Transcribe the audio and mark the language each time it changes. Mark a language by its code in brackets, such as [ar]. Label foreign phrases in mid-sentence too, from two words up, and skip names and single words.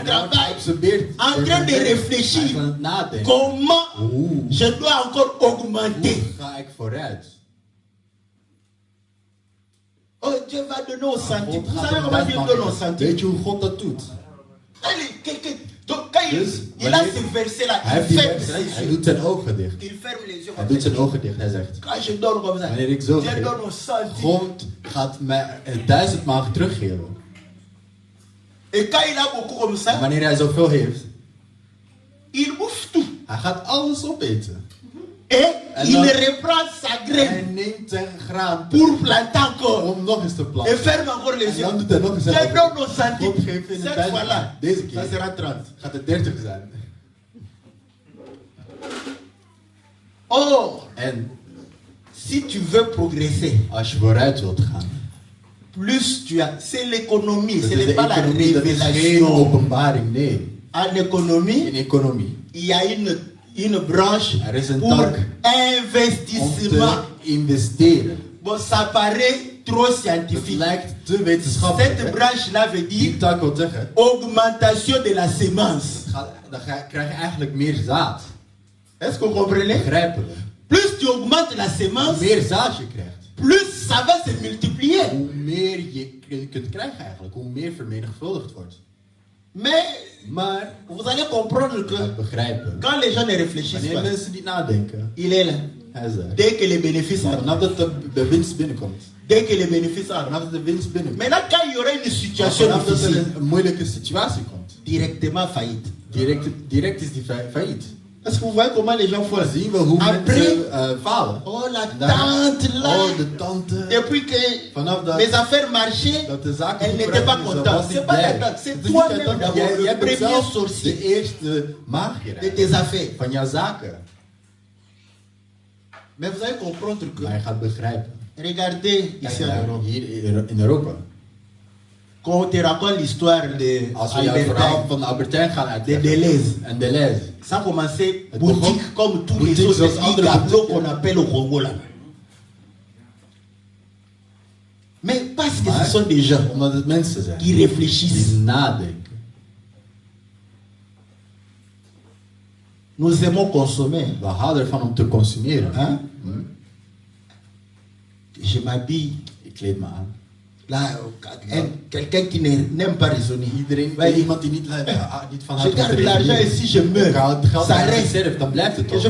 [nl] En hij wordt [fr] travail, [nl] geabsorbeerd en door [fr] train de [nl] zijn werk. Hij is [fr] réfléchir. [nl] aan het nadenken. [fr] Comment Oeh, je dois encore augmenter. [nl] hoe ga ik vooruit? [fr] Oh, Dieu va donner au centime. [nl] God [fr] Vous [nl] gaat [fr] savez [nl] een [fr] comment Dieu donne au [nl] maken. [fr] centime? [nl] Weet je hoe God dat doet? [fr] Donc, quand [nl] Dus, [fr] il a ce verset-là, [nl] Hij [fr] il [nl] heeft die [fr] ferme [nl] verset, [fr] ses [nl] hij [fr] yeux. [nl] doet zijn ogen dicht. [fr] Il ferme les yeux. [nl] Hij doet zijn ogen dicht. Hij zegt, [fr] Quand je donne comme ça, [nl] wanneer ik zo [fr] Dieu [nl] geef, [fr] donne au centime. [nl] God gaat mij 1000 maal teruggeven. [fr] Et quand il a beaucoup comme [nl] En [fr] ça, [nl] wanneer hij zoveel heeft, [fr] il bouffe tout. [nl] hij gaat alles opeten. [fr] Et [nl] En [fr] il [nl] dan- [fr] reprend sa [nl] Hij [fr] graine [nl] neemt zijn graan [fr] pour planter encore. [nl] om nog eens te [fr] Et [nl] planten. [fr] ferme encore les [nl] En [fr] yeux. [nl] dan doet hij nog eens [fr] Dieu [nl] zijn [fr] donne [nl] ogen. [fr] au centime. [nl] God geeft in de [fr] Cette [nl] tijd. [fr] fois-là, [nl] Deze [fr] ça [nl] keer [fr] sera 30. [nl] gaat het 30 zijn. [fr] Or, [nl] En [fr] si tu veux progresser, [nl] als je vooruit wilt gaan, [fr] plus tu as. C'est l'économie, [nl] dat [fr] ce [nl] is [fr] n'est [nl] de [fr] pas la [nl] economie, dat is geen [fr] révélation. [nl] openbaring, nee. [fr] En économie, [nl] In economie, [fr] il y a une branche [nl] er is een [fr] pour [nl] tak om [fr] investissement. [nl] te investeren. [fr] Bon, ça paraît trop [nl] Het [fr] scientifique. [nl] lijkt te wetenschappelijk. [fr] Cette hè? branche-là veut [nl] Die [fr] dire [nl] tak wil zeggen, [fr] augmentation de la semence. [nl] dan krijg je eigenlijk meer zaad. [fr] Est-ce que vous comprenez? [nl] Begrijpen we? [fr] Plus tu augmentes la [nl] Hoe [fr] semence, [nl] meer zaad je krijgt, [fr] plus ça va se multiplier. [nl] hoe meer je kunt krijgen eigenlijk. Hoe meer vermenigvuldigd wordt. [fr] Mais [nl] Maar, [fr] vous allez comprendre que [nl] begrijpen, [fr] quand les gens ne réfléchissent [nl] wanneer [fr] pas, [nl] mensen niet nadenken, [fr] il est là. [nl] hij zegt, [fr] Dès que les bénéfices arrivent. [nl] vanaf dat de winst binnenkomt, [fr] Dès que les bénéfices arrivent. [nl] vanaf dat de winst binnenkomt, [fr] Maintenant, quand il y aura une situation [nl] vanaf dat er [fr] difficile, [nl] een moeilijke situatie komt, [fr] directement faillite. [nl] direct is die failliet. [fr] Est-ce que vous voyez comment les gens font? [nl] Dan zien we hoe [fr] Après, [nl] mensen falen. [fr] oh la [nl] En daarna- [fr] tante là, [nl] Oh, de tante. [fr] depuis que [nl] Vanaf dat, [fr] mes affaires marchaient, [nl] dat de zaken [fr] elle [nl] goed [fr] n'était pas [nl] praten, ze [fr] contente. [nl] was [fr] C'est [nl] niet [fr] pas la [nl] blij. [fr] tante, c'est [nl] Het is niet [fr] toi-même [nl] jouw tante. [fr] d'abord [nl] Jij [fr] le [nl] bent [fr] premier [nl] zelf [fr] sorcier [nl] de eerste magier [fr] de tes affaires. [nl] van jouw zaken. [fr] Mais vous allez comprendre que, [nl] Maar je gaat begrijpen. [fr] regardez [nl] Kijk [fr] ici en [nl] naar [fr] Europe, [nl] hier in Europa. [fr] quand on te raconte l'histoire de [nl] Als we jouw verhaal [fr] Albertine, [nl] van Albertijn gaan [fr] de [nl] uitleggen. [fr] Deleuze, [nl] En Deleuze. [fr] ça a commencé [nl] Het [fr] boutique [nl] begon- [fr] comme tous les [nl] boutique [fr] autres [nl] zoals [fr] petits [nl] andere [fr] gabelot [nl] boutiques. [fr] qu'on appelle au Congo là. Mais parce que [nl] Maar [fr] ce sont des gens [nl] omdat het mensen zijn [fr] qui réfléchissent. [nl] die nadenken. [fr] Nous aimons consommer. [nl] We houden ervan om te consumeren. Hein? Hm? [fr] Je m'habille. [nl] Ik kleed me aan. [fr] Là, quelqu'un qui n'aime pas raisonner. [nl] Iedereen, [fr] Ouais, [nl] iemand die niet van [fr] je [nl] houdt om te [fr] garde l'argent [nl] redeneren. [fr] et si je meurs, [nl] Ik hou het geld [fr] ça [nl] aan [fr] reste. [nl] reserve, dan blijft het [fr] Que je